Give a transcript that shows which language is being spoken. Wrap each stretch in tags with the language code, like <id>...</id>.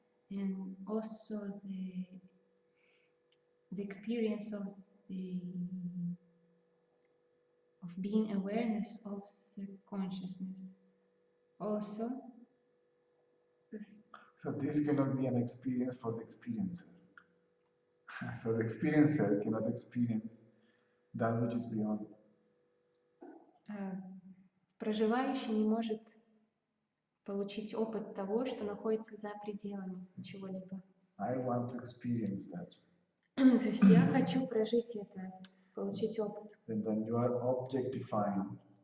<en>And also the experience of being awareness of the consciousness. Also, so this cannot be an experience for the experiencer. So the experiencer cannot experience that which is beyond.</en> <ru>Проживающий не может получить опыт того, что находится за пределами чего-либо.</ru> <en>I want to experience that.</en> <ru>То есть я хочу прожить это, получить опыт.</ru> <en>Then you are objectifying.</en>